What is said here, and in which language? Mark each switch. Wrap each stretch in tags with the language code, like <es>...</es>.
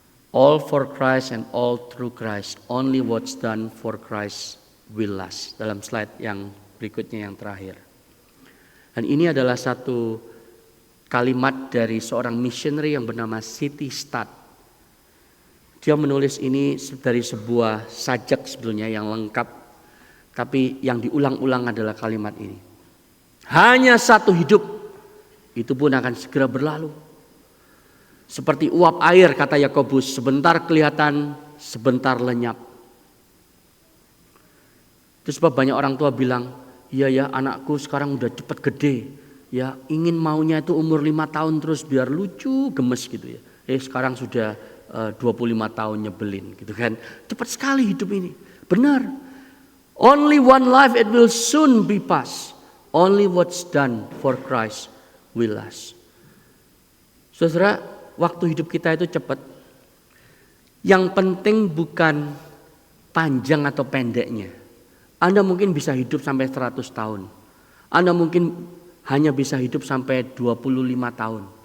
<en>All for Christ and all through Christ. Only what's done for Christ will last.</en> <id>Dalam slide yang berikutnya yang terakhir. Dan ini adalah satu kalimat dari seorang missionary yang bernama C.T. Studd. Dia menulis ini dari sebuah sajak sebetulnya yang lengkap. Tapi yang diulang-ulang adalah kalimat ini. Hanya satu hidup, itu pun akan segera berlalu. Seperti uap air, kata Yakobus, sebentar kelihatan, sebentar lenyap. Itu sebab banyak orang tua bilang, iya ya anakku sekarang udah cepat gede. Ya ingin maunya itu umur 5 tahun terus biar lucu, gemes gitu ya. Sekarang sudah 25 tahun nyebelin gitu kan. Cepat sekali hidup ini. Benar.</id> <en>Only one life, it will soon be past. Only what's done for Christ will last.</en> <id>Saudara, waktu hidup kita itu cepat. Yang penting bukan panjang atau pendeknya. Anda mungkin bisa hidup sampai 100 tahun. Anda mungkin hanya bisa hidup sampai 25 tahun.</id>